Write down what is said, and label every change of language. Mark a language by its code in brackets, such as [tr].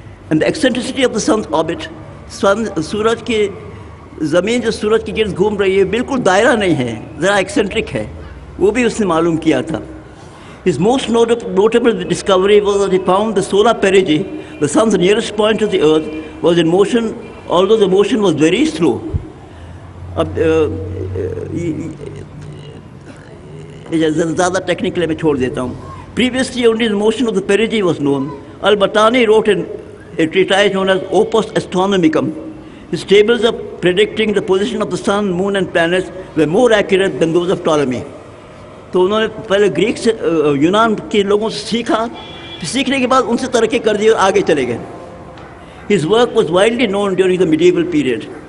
[en] and eccentricity of the sun orbit, [ur] سورج کی زمین جو سورج کے گرد گھوم رہی ہے بالکل دائرہ نہیں ہے، ذرا ایکسنٹرک ہے، وہ بھی اس نے معلوم کیا تھا. [en] His most notable discovery was that he found the solar perigee, the sun's nearest point to the earth, was in motion, although the motion was very slow. [ur] اب زیادہ ٹیکنیکل میں چھوڑ دیتا ہوں. [en] Previously only the motion of the perigee was known. Al-Battani wrote in a treatise known as Opus Astronomicum. His tables of predicting the position of the sun, moon and planets were more accurate than those of Ptolemy. [ur] تو انہوں نے پہلے Greek سے یونان کے لوگوں سے سیکھا، پھر سیکھنے کے بعد ان سے ترقی کر دی اور آگے چلے گئے. [en] His work was widely known during the medieval period.